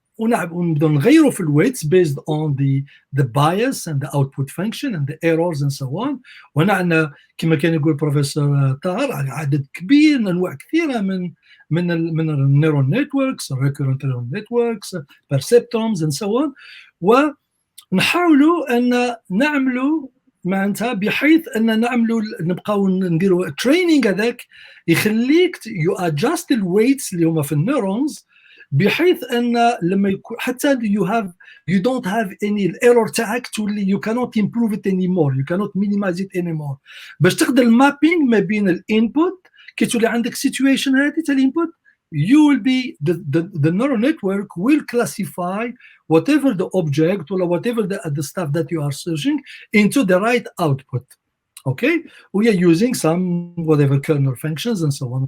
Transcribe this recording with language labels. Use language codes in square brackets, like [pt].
[ar] ونبدأ نغيره في الويتس [en] based on the bias and the output function and the errors and so on. [ar] وعندنا كما كان يقول بروفيسور طاهر عدد كبير من انواع كثيره من النيورال نتوركس [en] recurrent neural networks perceptrons and so on. [ar] ونحاولوا ان نعملوا معناتها بحيث ان نعملوا نبقاو نديروا التريننج هذاك يخليك [en] you adjust [ar] الويتس اللي هما في النيورونز بحيث ان لما يكون حتى [en] you don't have any error [ar] تاعك تولي [en] you cannot improve it anymore, [ar] you cannot minimize it anymore. باش تقدر المابينغ ما بين الانبوت كي تولي عندك [en] situation [ar] هذه تاع الانبوت [en] you will be the neural network will classify whatever the object or whatever the stuff that you are searching into the right output. Okay, we are using some whatever kernel functions and so on.